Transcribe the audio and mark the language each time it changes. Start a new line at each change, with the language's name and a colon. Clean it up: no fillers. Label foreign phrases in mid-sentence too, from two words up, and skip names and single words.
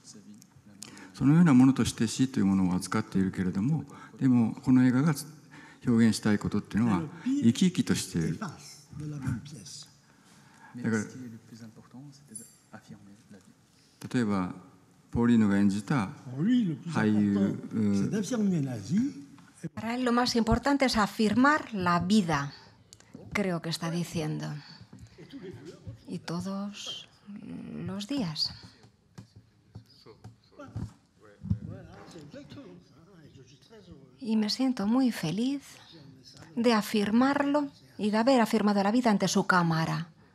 Japanese: そのようなものとして死というものを扱っているけれども、でもこの映画が表現したいことっていうのは生き生きとしている。だから例えばポーリーノが演じた俳優、
Spanish: Para él lo más importante es afirmar la vida, creo que está diciendo. Y todos los días. Y me siento muy feliz de afirmarlo y de haber afirmado la vida ante su cámara.